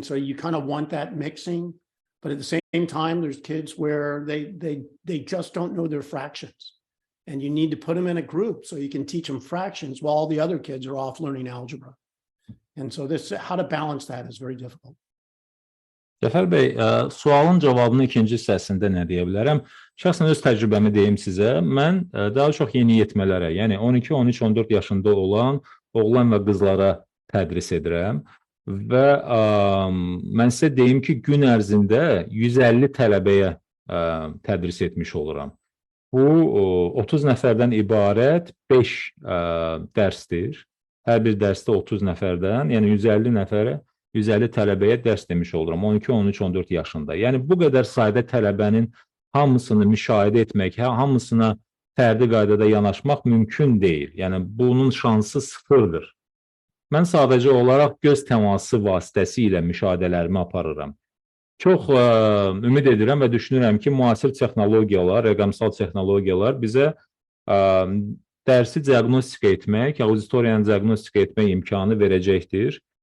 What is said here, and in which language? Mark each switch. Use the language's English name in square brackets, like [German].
[English] And so you kind of want that mixing, but at the same time, there's kids where they just don't know their fractions, and you need to put them in a group so you can teach them fractions while all the other kids are off learning algebra. And so how to balance that is very difficult. [Azerbaijani] Cəfər bəy, sualın cavabının ikinci hissəsində nə deyə bilərəm? Şəxsən öz təcrübəmi deyim sizə. Mən daha çox yeniyetmələrə, yəni 12, 13, 14 yaşında olan oğlan və qızlara tədris edirəm və mən sizə deyim ki, gün ərzində 150 tələbəyə tədris etmiş oluram. Bu 30 nəfərdən ibarət 5 dərsdir. Hər bir dərsdə 30 nəfərdən, yəni 150 tələbəyə dərs demiş oluram, 12, 13, 14 yaşında. Yəni, bu qədər sayda tələbənin hamısını müşahidə etmək, hamısına fərdi qaydada yanaşmaq mümkün deyil. Yəni, bunun şansı sıfırdır. Mən sadəcə olaraq göz təması vasitəsilə müşahidələrimi aparıram. Çox ümid edirəm və düşünürəm ki, müasir texnologiyalar, rəqəmsal texnologiyalar bizə dərsi diaqnostika etmək, auditoriyanı diaqnostika etmək imkanı verəcəkdir.